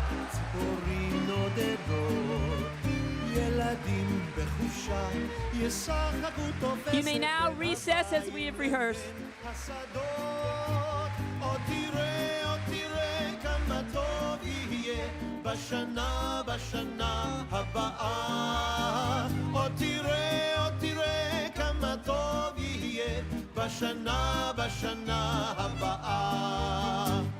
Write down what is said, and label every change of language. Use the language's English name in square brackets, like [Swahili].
[Hebrew] ציפורים נודדות, ילדים בחופשה, ישחקו תופסת. [English] You may now recess as we have rehearsed. [Hebrew] השדות, עוד תראה כמה טוב יהיה בשנה הבאה. עוד תראה כמה טוב יהיה בשנה הבאה.